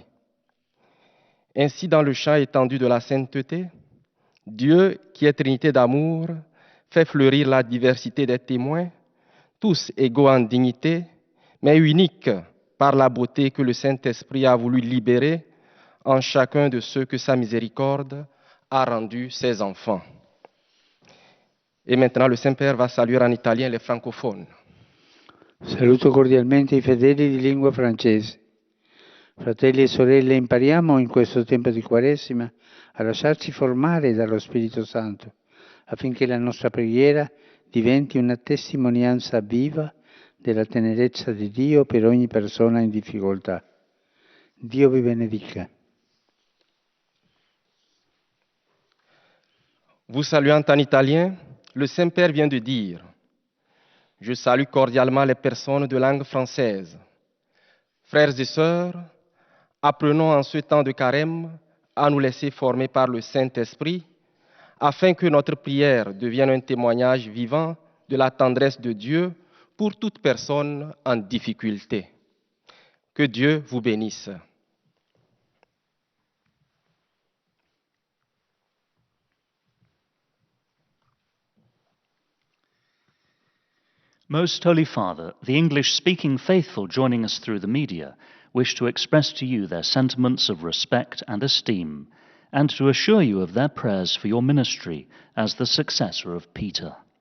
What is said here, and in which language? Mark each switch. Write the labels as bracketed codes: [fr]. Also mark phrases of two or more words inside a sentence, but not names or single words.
[fr] Ainsi, dans le champ étendu de la sainteté, Dieu, qui est Trinité d'amour, fait fleurir la diversité des témoins, tous égaux en dignité, mais uniques par la beauté que le Saint-Esprit a voulu libérer en chacun de ceux que sa miséricorde a rendus ses enfants. Et maintenant, le Saint-Père va saluer en italien les francophones. [it] Saluto cordialmente i fedeli di lingua francese. Fratelli e sorelle, impariamo in questo tempo di Quaresima a lasciarci formare dallo Spirito Santo, affinché la nostra preghiera diventi una testimonianza viva della tenerezza di Dio per ogni persona in difficoltà. Dio vi benedica. [fr] Vous saluant en italien, le Saint-Père vient de dire: je salue cordialement les personnes de langue française. Frères et sœurs, apprenons en ce temps de carême à nous laisser former par le Saint-Esprit, afin que notre prière devienne un témoignage vivant de la tendresse de Dieu pour toute personne en difficulté. Que Dieu vous bénisse. [en] Most Holy Father, the English-speaking faithful joining us through the media wish to express to you their sentiments of respect and esteem, and to assure you of their prayers for your ministry as the successor of Peter.